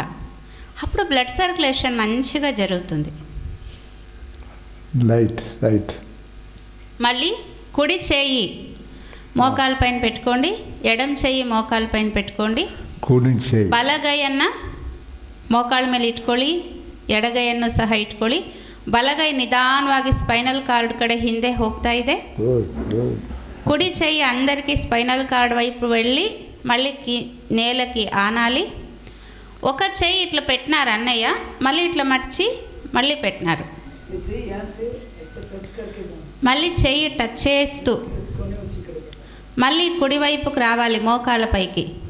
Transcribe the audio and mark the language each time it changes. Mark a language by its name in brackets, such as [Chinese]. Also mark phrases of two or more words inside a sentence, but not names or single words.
[Telugu] అప్పుడు [English] blood circulation [Telugu] మంచిగా జరుగుతుంది. రైట్. మళ్ళీ కుడి చేయి మోకాల పైన పెట్టుకోండి, ఎడం చెయ్యి మోకాల పైన పెట్టుకోండి. [Kannada] ಬಲಗೈಯನ್ನ ಮೋಕಾಳ ಮೇಲೆ ಇಟ್ಕೊಳ್ಳಿ, ಎಡಗೈಯನ್ನು ಸಹ ಇಟ್ಕೊಳ್ಳಿ. ಬಲಗೈ ನಿಧಾನವಾಗಿ [English] spinal cord [Kannada] ಕಡೆ ಹಿಂದೆ ಹೋಗ್ತಾ ಇದೆ. [Telugu] కుడి చెయ్యి అందరికీ [English] spinal cord [Telugu] వైపు వెళ్ళి మళ్ళీ నేలకి ఆనాలి. ఒక చెయ్యి ఇట్లా పెట్టినారు అన్నయ్య, మళ్ళీ ఇట్లా మర్చి మళ్ళీ పెట్టినారు. మళ్ళీ చెయ్యి టచ్ చేస్తూ మళ్ళీ కుడివైపుకు రావాలి మోకాళ్ళపైకి.